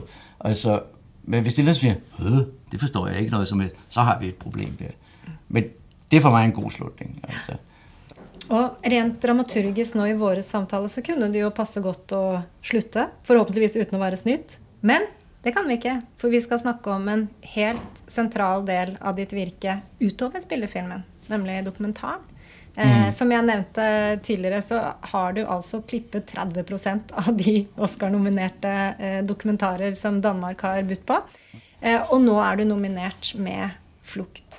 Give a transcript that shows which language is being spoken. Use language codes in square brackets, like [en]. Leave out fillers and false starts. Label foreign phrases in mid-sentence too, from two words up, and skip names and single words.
[da] Altså, men hvis det ellers siger, det forstår jeg ikke noget som helst, så har vi et problem der. Men det er for mig en god slutning, altså. [no] Og rent dramaturgisk nå i vores samtaler, så kunne det jo passe godt at slutte, forhåpentligvis uten at være snydt. Men det kan vi ikke, for vi skal snakke om en helt central del av ditt virke utover spillefilmen, nemlig dokumentar. Som jeg nevnte tidligere, så har du altså klippet 30% av de Oscar-nominerte dokumentarer som Danmark har budt på. Og nå er du nominert med Flukt.